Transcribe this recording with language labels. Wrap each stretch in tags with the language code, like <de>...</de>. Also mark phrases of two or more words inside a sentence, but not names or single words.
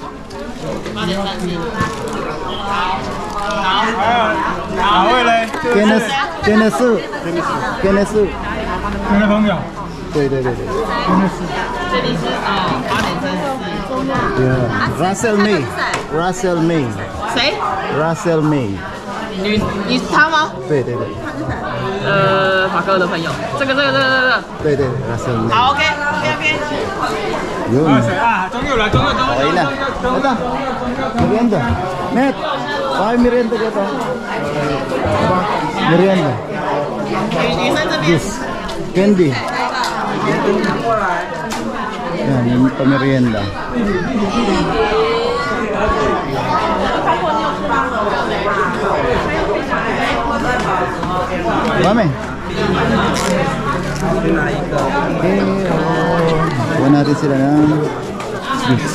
<en>Kenesu. Yeah. Russell May.</en> <zh>谁？ Russell May. 你是他吗？对，马哥的朋友。这个。对，Russell May. 好 ，OK。</zh> <tl>Yun.</tl> <zh>终于来，终于。</zh> <tl>Okay na. Ito. Merienda. Net. Bakit merienda ka ito? Merienda.</tl> <zh>女生这边。</zh> <en>Juice. Candy.</en> <tl>Yan, yung pamerienda. Dami. Okay, kuha natin sila ng juice.</tl>